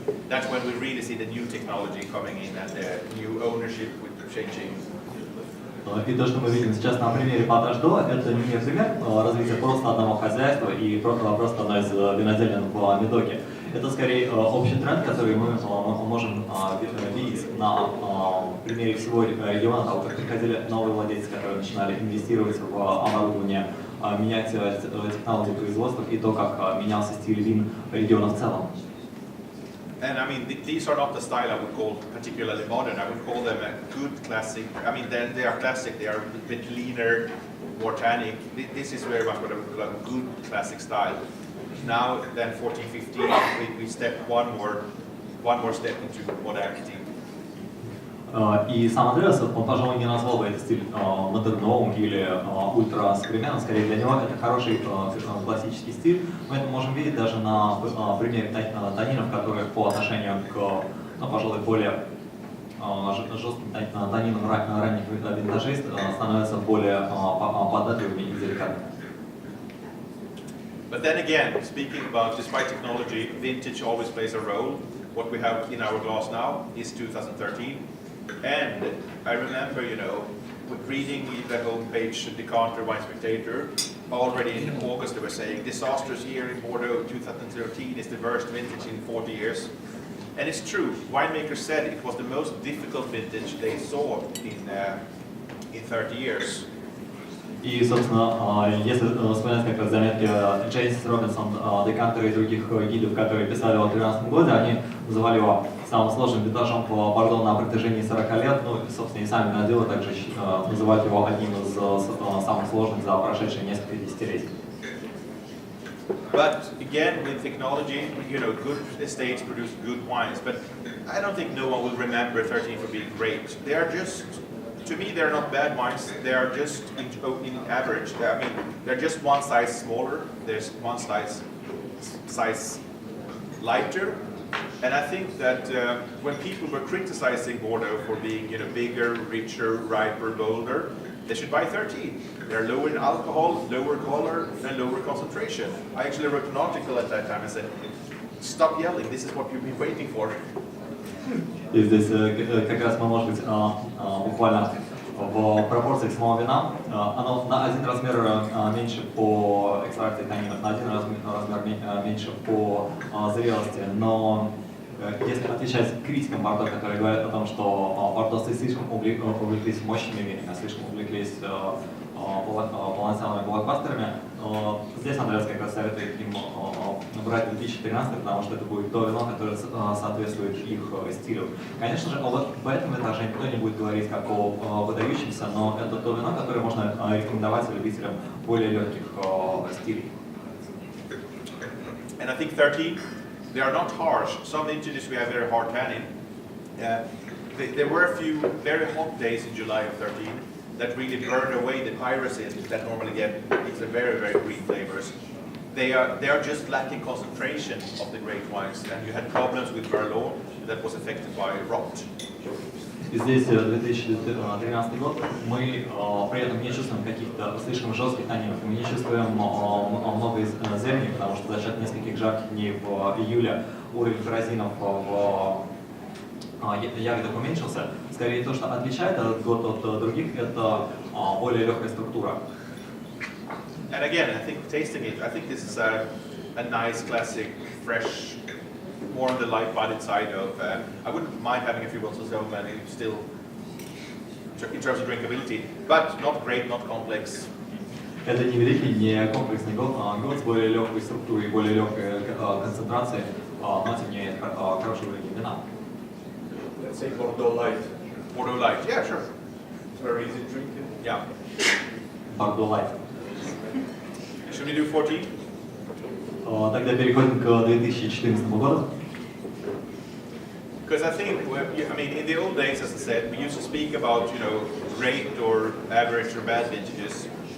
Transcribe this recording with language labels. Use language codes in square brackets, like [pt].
[en] That's when we really see the new technology coming in and the new ownership with changing. [ru] И то, что мы видим сейчас на примере Паташ-до, это не пример развития просто одного хозяйства и просто одной из виноделин в Медоке. Это скорее общий тренд, который мы можем видеть на примере всего региона, того, как приходили новые владельцы, которые начинали инвестировать в оборудование, менять технологии производства и то, как менялся стиль вин региона в целом. [en] And I mean, these are not the style I would call particularly modern. I would call them a good classic. I mean, they are classic. They are a bit leaner, more tannic. This is very much what I would call a good classic style. Now, then 14, 15, we step one more step into modernity. [ru] И сам Андреас, он, пожалуй, не назвал бы этот стиль модерновым или ультрасовременным, скорее для него это хороший классический стиль. Мы это можем видеть даже на примере танинов, которые по отношению к, ну, пожалуй, более жестким танинам ранних винтажей становятся более податливыми и деликатными. [en] But then again, speaking about, despite technology, vintage always plays a role. What we have in our glass now is 2013. And I remember, you know, with reading the homepage Decanter Wine Spectator, already in August they were saying, disasters here in Bordeaux 2013 is the worst vintage in 40 years. And it's true, winemakers said it was the most difficult vintage they saw in 30 years. [ru] И, собственно, если вспоминать как раз заметки Джеймс Робинсон, Декантера и других гидов, которые писали о 2013 году, они называли его самым сложным винтажом по Бордо на протяжении 40 лет. Ну, и, собственно, и сами виноделы также называют его одним из самых сложных за прошедшие несколько десятилетий. [en] But again, with technology, you know, good estates produce good wines. But I don't think no one will remember 13 for being great. They are just, to me, they're not bad wines. They are just in average. I mean, they're just one size smaller. There's one size lighter. And I think that when people were criticizing Bordeaux for being, you know, bigger, richer, riper, bolder, they should buy 13. They're lower in alcohol, lower color, and lower concentration. I actually wrote an article at that time and said, stop yelling, this is what you've been waiting for. [ru] И здесь как раз мы, может быть, буквально в пропорциях самого вина, оно на один размер меньше по экстракции танинов, на один размер меньше по зрелости, но если отвечать критикам Бордо, которые говорят о том, что бордосы слишком увлеклись мощными винами, слишком увлеклись полноценными блокбастерами, здесь Андреас как раз советует им брать 2013, потому что это будет то вино, которое соответствует их стилю. Конечно же, вот в этом этаже никто не будет говорить как о выдающемся, но это то вино, которое можно рекомендовать любителям более легких стилей. [en] And I think 13, they are not harsh. Some vintages we have very hard tannin, There were a few very hot days in July of 13 that really burned away the pyrazine that normally get these very, very green flavors. They are just lacking concentration of the great wines, and you had problems with Merlot that was affected by rot. [ru] И здесь 2013 год, мы при этом не чувствуем каких-то слишком жестких танинов, мы не чувствуем много зелени, потому что за счет нескольких жарких дней в июле уровень pyrazинов в ягодах уменьшился. Скорее то, что отличает этот год от других, это более легкая структура. [en] And again, I think tasting it, I think this is a nice, classic, fresh, more on the light-bodied side of. I wouldn't mind having a few bottles of Somellier still, in terms of drinkability, but not great, not complex. [ru] Это не великий, не комплексный год с более легкой структурой, более легкой концентрацией, но тем не менее хороший уровень вина. [en] Let's say Bordeaux Light. Bordeaux Light, yeah, sure. It's very easy drinking. Yeah. Bordeaux Light. Should we do 14? [ru] Тогда переходим к 2014 году. [en] Because I think, I mean, in the old days, as I said, we used to speak about, great or average or bad vintages.